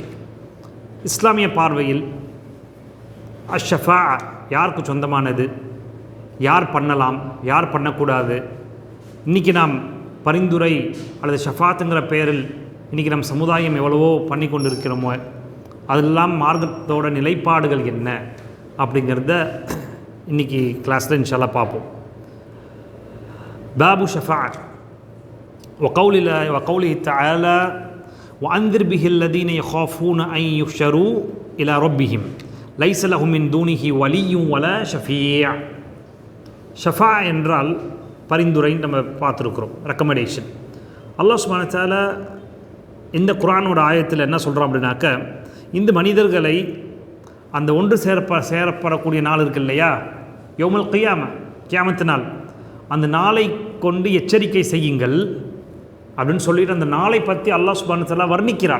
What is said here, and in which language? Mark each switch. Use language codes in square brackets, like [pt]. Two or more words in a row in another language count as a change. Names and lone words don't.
[ta] இஸ்லாமிய பார்வையில் அஷ்ஷஃபா யாருக்கு சொந்தமானது, யார் பண்ணலாம், யார் பண்ணக்கூடாது, இன்றைக்கி நாம் பரிந்துரை அல்லது ஷஃபாத்துங்கிற பெயரில் இன்றைக்கி நம் சமுதாயம் எவ்வளவோ பண்ணி கொண்டு இருக்கிறோமோ அதெல்லாம் மார்க்கத்தோட நிலைப்பாடுகள் என்ன அப்படிங்கிறத இன்றைக்கி கிளாஸில் [ar] إن شاء الله [ta] பார்ப்போம். [ar] باب الشفاعة وقوله تعالى وأنذر به الذين يخافون أن يحشروا إلى ربهم ليس لهم من دونه ولي ولا شفيع. [ta] ஷஃபா என்றால் பரிந்துரைன்னு நம்ம பார்த்துருக்குறோம், ரெக்கமெண்டேஷன். [ar] الله سبحانه وتعالى [ta] இந்த குர்ஆனோட ஆயத்தில் என்ன சொல்கிறோம் அப்படின்னாக்க, இந்த மனிதர்களை அந்த ஒன்று சேரப்படக்கூடிய நாள் இருக்கு இல்லையா, [ar] يوم القيامة [ta] நாள், அந்த நாளை கொண்டு எச்சரிக்கை செய்யுங்கள் அப்படின்னு சொல்லிட்டு அந்த நாளை பற்றி [ar] الله سبحانه وتعالى [ta] வர்ணிக்கிறான்.